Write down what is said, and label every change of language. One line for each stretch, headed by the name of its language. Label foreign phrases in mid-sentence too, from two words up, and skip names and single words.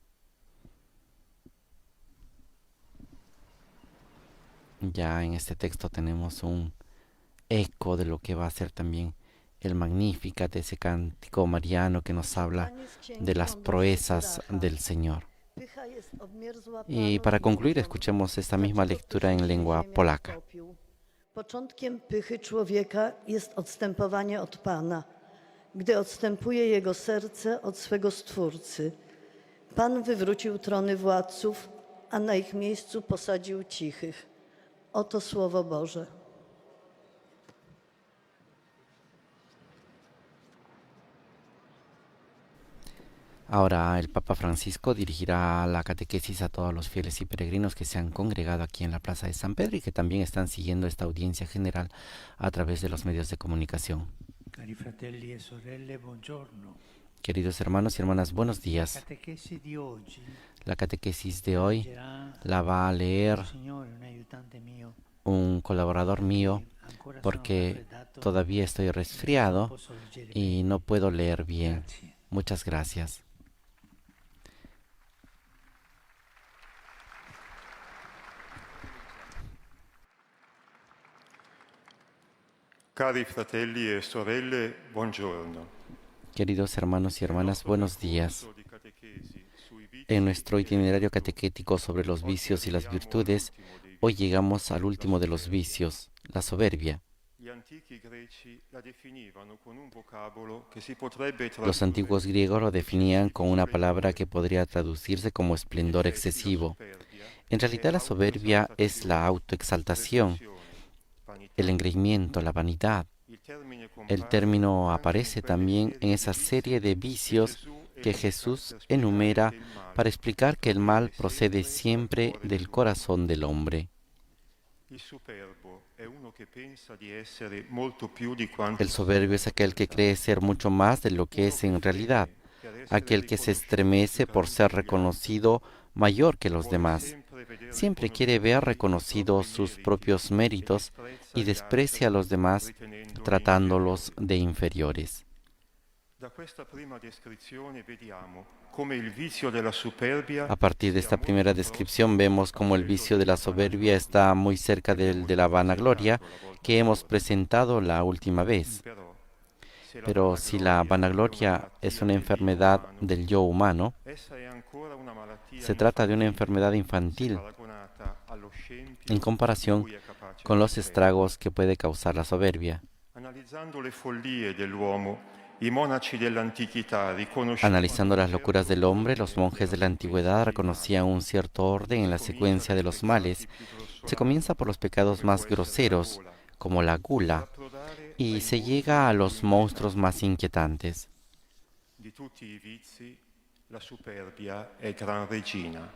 Spanish: Ya en este texto tenemos un eco de lo que va a ser también el Magnificat, de ese cántico mariano que nos habla de las proezas del Señor. Y para concluir, escuchemos esta misma lectura en lengua polaca.
Polish: Początkiem pychy człowieka jest odstępowanie od Pana, gdy odstępuje jego serce od swego Stwórcy. Pan wywrócił trony władców, a na ich miejscu posadził cichych. Oto Słowo Boże.
Spanish: Ahora el Papa Francisco dirigirá la catequesis a todos los fieles y peregrinos que se han congregado aquí en la Plaza de San Pedro y que también están siguiendo esta audiencia general a través de los medios de comunicación.
Italian: Cari fratelli e sorelle, buongiorno.
Spanish: Queridos hermanos y hermanas, buenos días. La catequesis de hoy la va a leer un colaborador mío porque todavía estoy resfriado y no puedo leer bien. Muchas gracias.
Italian: Cari fratelli e sorelle, buongiorno.
Spanish: Queridos hermanos y hermanas, buenos días. En nuestro itinerario catequético sobre los vicios y las virtudes, hoy llegamos al último de los vicios, la soberbia. Los antiguos griegos lo definían con una palabra que podría traducirse como esplendor excesivo. En realidad la soberbia es la autoexaltación, el engreimiento, la vanidad. El término aparece también en esa serie de vicios que Jesús enumera para explicar que el mal procede siempre del corazón del hombre.
Italian: Il superbo è uno che pensa di essere molto più di quanto
Spanish: El soberbio es aquel que cree ser mucho más de lo que es en realidad, aquel que se estremece por ser reconocido mayor que los demás. Siempre quiere ver reconocidos sus propios méritos y desprecia a los demás tratándolos de inferiores.
Italian: Da questa prima descrizione vediamo come il vizio della superbia
Spanish: A partir de esta primera descripción vemos cómo el vicio de la soberbia está muy cerca del de la vanagloria que hemos presentado la última vez. Pero si la vanagloria es una enfermedad del yo humano,
Italian: essa è ancora una malattia
Spanish: se trata de una enfermedad infantil
Italian: paragonata allo scempio
Spanish: en comparación
Italian: di cui è capace
Spanish: con
Italian: la
Spanish: los
Italian: superbia.
Spanish: estragos que puede causar la soberbia.
Italian: Analizzando le follie dell'uomo, i monaci dell'antichità riconoscevano
Spanish: Analizando las locuras del hombre, los monjes de la antigüedad reconocían un cierto orden en la secuencia de los males. Se comienza por los pecados más groseros, como la gula, y se llega a los monstruos más inquietantes.
Italian: di tutti i vizi, la superbia è gran regina.